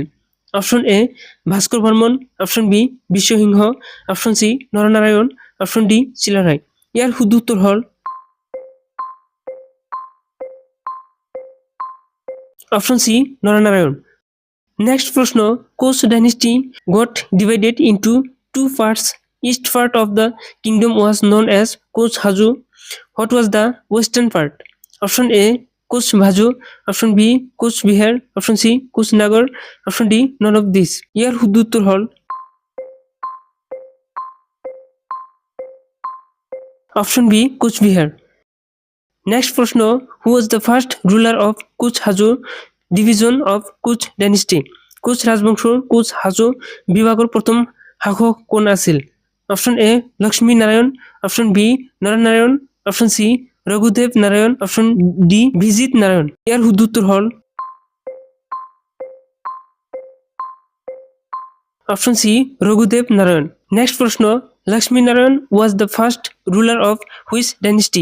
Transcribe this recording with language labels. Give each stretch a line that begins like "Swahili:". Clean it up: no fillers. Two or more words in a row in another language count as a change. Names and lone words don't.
Assamese: অপশন এ ভাস্কৰ বৰ্মন, অপশন বি বিশ্বসিংহ, অপশন সি নৰনাৰায়ণ, অপশন ডি চিলাৰায়। ইয়াৰ শুদ্ধ উত্তৰ হল অপশন সি নৰনাৰায়ণ।
English: নেক্সট প্ৰশ্ন, Koch dynasty got divided into two parts. East part of the kingdom was known as Koch Haju. What was the western part? Option A Koch Bhaju, option B Koch Bihar, option C Koch Nagar, option D none of these.
Assamese: ইয়ার শুদ্ধ উত্তর হল অপশন বি কোচবিহার। নেক্সট প্রশ্ন,
English: who was the first ruler of Koch Hajo division of Koch dynasty?
Assamese: কোচ ৰাজবংশৰ কোচ হাজো বিভাগৰ প্ৰথম শাসক কোন আছিল? অপশন এ লক্ষ্মী নারায়ণ, অপশন বি নরনারায়ণ, অপশন সি রঘুদেব নারায়ণ, অপশন ডি বিজিত নারায়ণ। ইয়ার শুদ্ধ উত্তর হল অপশন সি রঘুদেব নারায়ণ।
English: নেক্সট প্রশ্ন, Lakshmi Narayan was the first ruler of which dynasty?